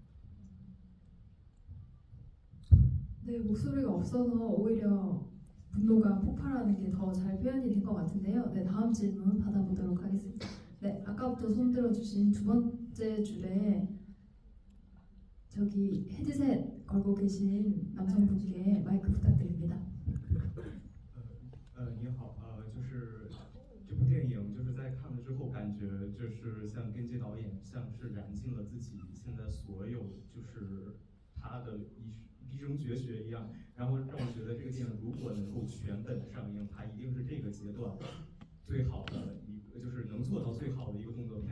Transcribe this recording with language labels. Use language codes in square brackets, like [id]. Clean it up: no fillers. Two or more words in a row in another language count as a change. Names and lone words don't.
[ko] 네, 목소리가 없어서 오히려 분노가 폭발하는 게 더 잘 표현이 된 것 같은데요. 네, 다음 질문 받아보도록 하겠습니다. 네, 아까부터 손 들어주신 두 번째 줄에 저기 헤드셋 걸고 계신 남성분께 마이크 부탁드립니다. [zh] 你好，就是这部电影，就是在看了之后，感觉就是像根基导演像是燃尽了自己现在所有就是他的一生绝学一样，然后让我觉得这个电影如果能够全本上映，它一定是这个阶段最好的一个，就是能做到最好的一个动作片。